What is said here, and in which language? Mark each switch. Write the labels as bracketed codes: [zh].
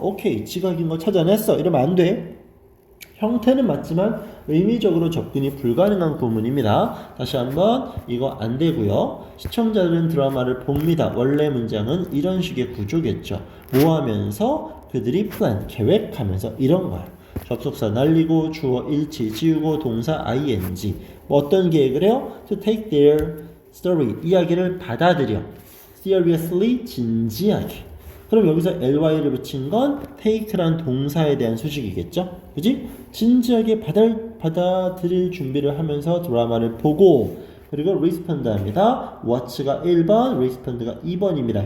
[ko] 오케이, 지각인 거 찾아냈어. 이러면 안 돼. 형태는 맞지만 의미적으로 접근이 불가능한 구문입니다. 다시 한번 이거 안 되고요. 시청자들은 드라마를 봅니다. 원래 문장은 이런 식의 구조겠죠. 뭐 하면서? 그들이 플랜, 계획하면서 이런 거야. 접속사 날리고 주어 일치 지우고 동사 ing. 어떤 계획을 해요? [en] To take their story, [ko] 이야기를 받아들여. seriously, 진지하게. 그럼 여기서 ly를 붙인 건 take란 동사에 대한 수식이겠죠? 그지? 진지하게 받아들일 준비를 하면서 드라마를 보고, 그리고 respond 합니다. watch가 1번, respond가 2번입니다.